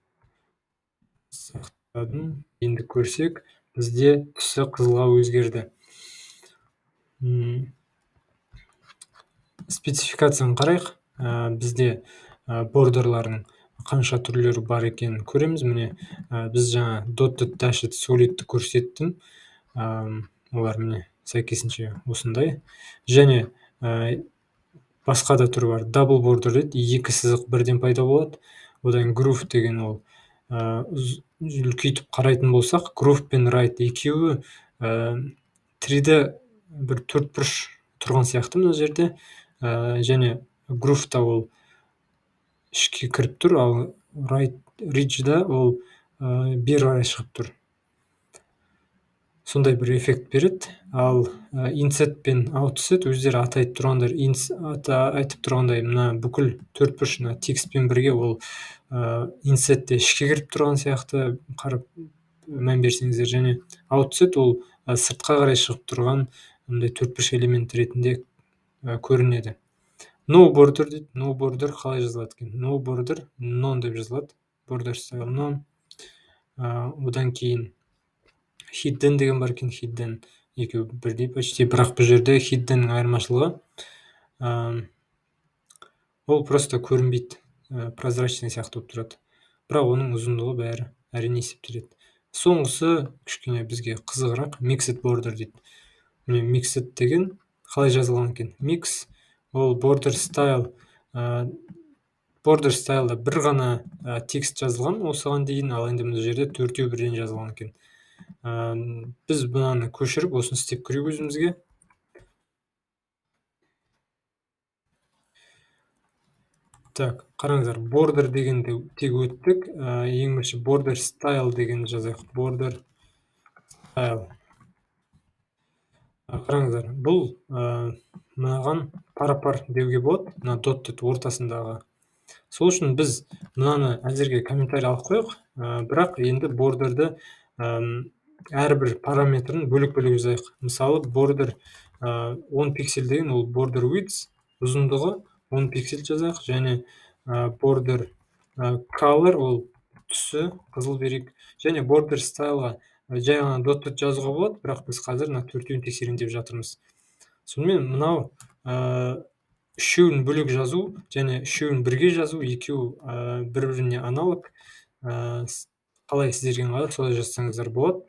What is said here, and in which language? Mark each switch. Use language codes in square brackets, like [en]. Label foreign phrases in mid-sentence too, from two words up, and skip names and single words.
[kk] Сақтадым. Енді көрсек, бізде түсі қызылға өзгерді. Спецификацияны қарайық. Бізде бордерлардың қанша түрлері бар екенін көреміз. Міне, біз жаңа [en] dotted, dashed, [kk] solidті көрсеттім. Олар міне сәйкесінше осындай. Және басқа да түрі бар. [en] Double border [kk] дейді, 2 сызық бірден пайда болады. Одан groove деген ол үлкейтіп қарайтын болсақ, groove пен right екеуі 3D бір төртбұрыш тұрған сияқты мына жерде. Және groove та ол ішке кіріп тұр, ал [en] right ridge- [kk] да ол бері қарай шығып тұр. Сондай бір эффект береді. Ал inset пен outset өздері айтып тұрғандай, мына бүкіл төртбұрыш текстпен бірге ол insetте ішке кіріп тұрған сияқты қарап мән берсеңіздер, және outset ол сыртқа қарай шығып тұрған төртбұрыш элемент ретінде көрінеді. [en] No border [kk] дейді. [en] No border [kk] қалай жазылады екен? [en] No border, none [kk] деп жазылады. [en] Border style none. [kk] Одан кейін hidden деген бар екен. Hidden екеуі бірдей почти, бірақ бұл жерде hiddenнің айырмашылығы ол просто көрінбейді, прозрачный сияқты болып тұрады. Бірақ оның ұзындығы бәрі әрине есептеледі. Соңғысы кішкене бізге қызығырақ, [en] mixed border [kk] дейді. Міне, mixed деген қалай жазылған екен? Mix ол [en] border style- [kk] да бір ғана текст жазылған осыған дейін, ал енді бұл жерде 4-еу бірден жазылған екен. Біз бұнаны көшіріп, осыны істеп көрейік өзімізге. Так, қараңыздар, border дегенді тек өттік. Ең бірінші [en] border style [kk] дегенді жазайық. [en] Border style. [kk] Қараңыздар, бұл мынаған пара-пар деуге болады, мына dotted ортасындағы. Сол үшін біз мынаны әзірге комментарий алып қойық, бірақ енді бордерді әрбір параметрін бөлек-бөлек жазайық. Мысалы, border 10 пиксель деген ол [en] border width, [kk] ұзындығы 10 пиксель жазайық, және [en] border color [kk] ол түсі қызыл берейік, және [en] border style- [kk] ға жай ғана dotted жазуға болады, бірақ біз қазір 4-еуін тексерейін деп жатырмыз. Сонымен мынау үшеуін бөлек жазу және үшеуін бірге жазу, екеуі бір-біріне аналог. Қалай сіздерге ыңғайлы, солай жазсаңыздар болады.